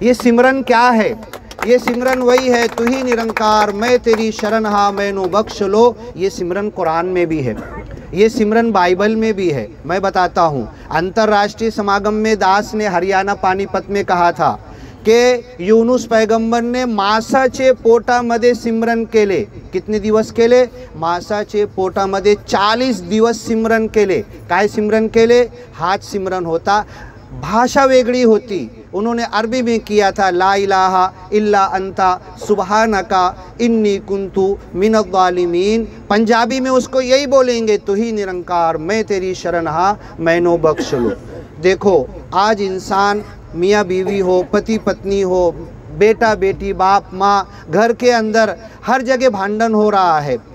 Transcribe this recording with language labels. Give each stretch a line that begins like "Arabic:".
Hindi: ये सिमरन क्या है? ये सिमरन वही है,
Punjabi: तू ही निरंकार मैं तेरी शरण हा मैनो बख्श लो।
Hindi: ये सिमरन कुरान में भी है, ये सिमरन बाइबल में भी है। मैं बताता हूँ, अंतर्राष्ट्रीय समागम में दास ने हरियाणा पानीपत में कहा था कि यूनुस पैगंबर ने
Marathi: मासाचे पोटामध्ये सिमरन केले। कितने दिवस केले? मासाचे पोटामध्ये 40 दिवस सिमरन केले। काय सिमरन केले? हाच सिमरन होता, भाषा वेगळी होती।
Hindi: उन्होंने अरबी में किया था,
Arabic: ला इलाहा इल्ला अंता सुबहानका इन्नी कुंतु मिनज़्ज़ालिमीन।
Hindi: पंजाबी में उसको यही बोलेंगे,
Punjabi: तू ही निरंकार मैं तेरी शरण हा मैनो बख्श लो।
Hindi: देखो, आज इंसान मियाँ बीवी हो, पति पत्नी हो, बेटा बेटी, बाप माँ, घर के अंदर हर जगह भांडन हो रहा है।